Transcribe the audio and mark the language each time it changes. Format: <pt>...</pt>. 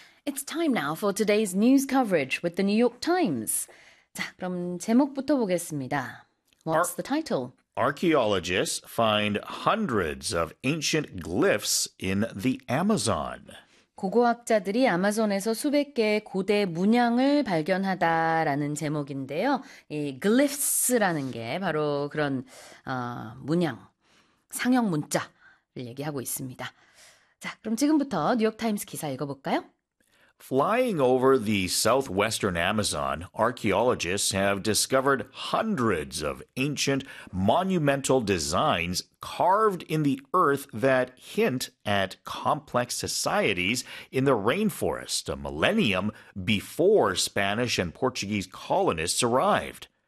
<en>It's time now for today's news coverage with the New York Times.</en> <ko>자, 그럼 제목부터 보겠습니다.</ko> <en>What's the title? Archaeologists find hundreds of ancient glyphs in the Amazon.</en> <ko>고고학자들이 아마존에서 수백 개의 고대 문양을 발견하다라는 제목인데요. 이 glyphs라는 게 바로 그런 문양, 상형 문자를 얘기하고 있습니다. 자, 그럼 지금부터 뉴욕타임스 기사 읽어볼까요?</ko> <en>Flying over the southwestern Amazon, archaeologists have discovered hundreds of ancient monumental designs carved in the earth that hint at complex societies in the rainforest a millennium before Spanish and Portuguese colonists arrived.</en>